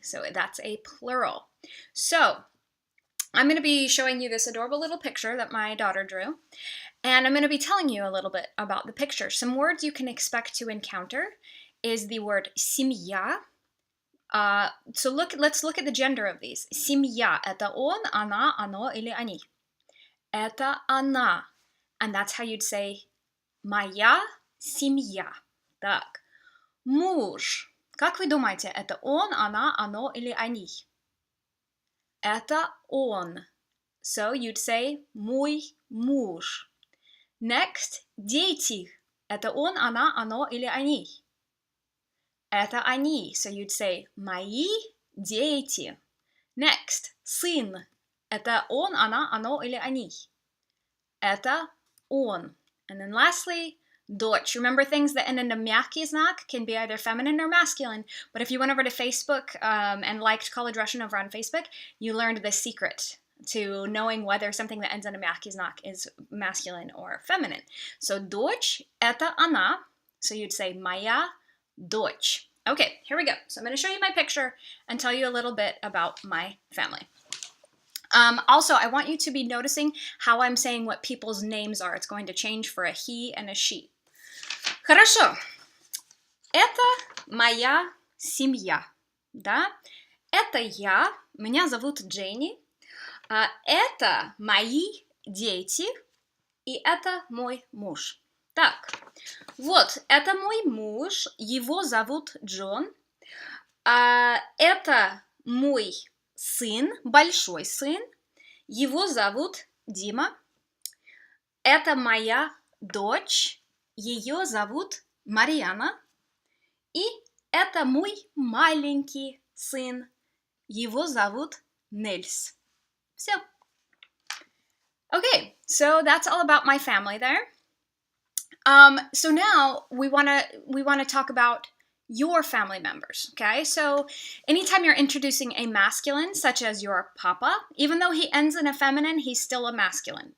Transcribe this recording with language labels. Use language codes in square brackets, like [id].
[en] So that's a plural. So I'm going to be showing you this adorable little picture that my daughter drew. And I'm going to be telling you a little bit about the picture. Some words you can expect to encounter is the word семья. So let's look at the gender of these. [ru] Семья – это он, она, оно или они. Это она. [en] And that's how you'd say [ru] моя семья. Так. Муж. Как вы думаете, это он, она, оно или они? Это он. [en] So you'd say [ru] мой муж. [en] Next, [ru] дети. Это он, она, оно или они? Это они. [en] So you'd say [ru] мои дети. [en] Next, [ru] сын. Это он, она, оно или они? Это он. [en] And then lastly, дочь. Remember, things that end in a мягкий знак can be either feminine or masculine. But if you went over to Facebook and liked College Russian over on Facebook, you learned the secret to knowing whether something that ends in a мягкий знак is masculine or feminine. So [ru] дочь – это она. [en] So you'd say [ru] моя дочь. [en] Okay, here we go. So I'm going to show you my picture and tell you a little bit about my family. Also, I want you to be noticing how I'm saying what people's names are. It's going to change for a he and a she. [ru] Хорошо. Это моя семья. Да? Это я. Меня зовут Дженни. Это мои дети. И это мой муж. Так. Вот, это мой муж. Его зовут Джон. Это мой сын, большой сын, его зовут Дима. Это моя дочь, ее зовут Марьяна. И это мой маленький сын, его зовут Нельс. Все. [en] Okay, so that's all about my family there. So now we want to talk about your family members, okay? So anytime you're introducing a masculine, such as your papa, even though he ends in a feminine, he's still a masculine.